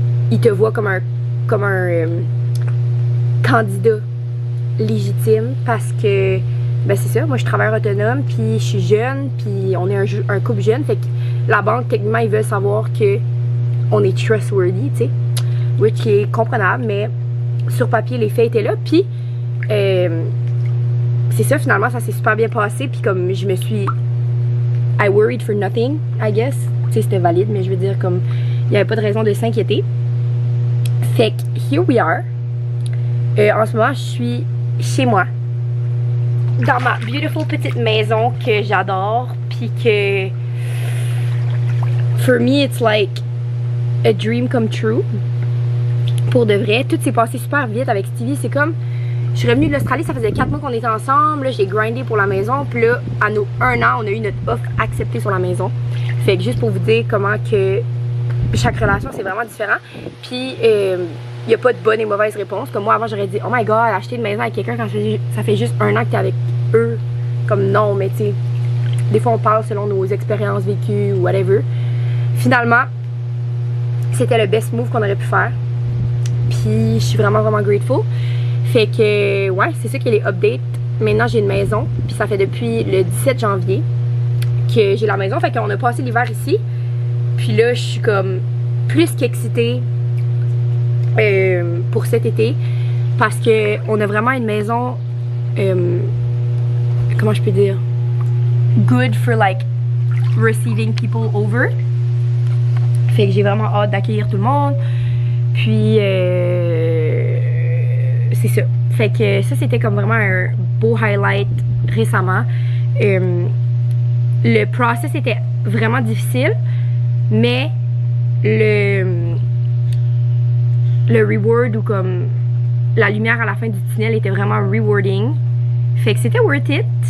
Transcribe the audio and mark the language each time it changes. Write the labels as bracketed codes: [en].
[fr] ils te voient comme un candidat légitime parce que ben c'est ça, moi je suis travailleur autonome puis je suis jeune puis on est un couple jeune, fait que la banque techniquement ils veulent savoir que on est trustworthy, tu sais, which est comprenable, mais sur papier les faits étaient là, puis c'est ça, finalement ça s'est super bien passé, puis comme je me suis [en] I worried for nothing, I guess. [fr] Tu sais, c'était valide, mais je veux dire, comme, il n'y avait pas de raison de s'inquiéter. Fait que, [en] here we are. [fr] En ce moment, je suis chez moi. Dans ma beautiful petite maison que j'adore. Puis que, [en] for me, it's like a dream come true. [fr] Pour de vrai. Tout s'est passé super vite avec Stevie. C'est comme, je suis revenue de l'Australie, ça faisait 4 mois qu'on était ensemble. Là, j'ai grindé pour la maison. Puis là, à nos 1 an, on a eu notre offre acceptée sur la maison. Fait que juste pour vous dire comment que chaque relation, c'est vraiment différent. Puis, il n'y a pas de bonne et mauvaise réponse. Comme moi, avant, j'aurais dit, [en] oh my god, [fr] acheter une maison avec quelqu'un quand ça fait juste 1 an que t'es avec eux. Comme non, mais tu sais, des fois, on parle selon nos expériences vécues ou whatever. Finalement, c'était le [en] best move [fr] qu'on aurait pu faire. Puis, je suis vraiment grateful. Fait que, ouais, c'est ça qui est les updates. Maintenant, j'ai une maison. Puis ça fait depuis le 17 janvier que j'ai la maison. Fait qu'on a passé l'hiver ici. Puis là, je suis comme plus qu'excitée pour cet été. Parce que on a vraiment une maison, comment je peux dire? [en] Good for like receiving people over. [fr] Fait que j'ai vraiment hâte d'accueillir tout le monde. Puis, c'est ça. Fait que ça, c'était comme vraiment un beau highlight récemment. Le process était vraiment difficile, mais le reward ou comme la lumière à la fin du tunnel était vraiment rewarding. Fait que c'était [en] worth it.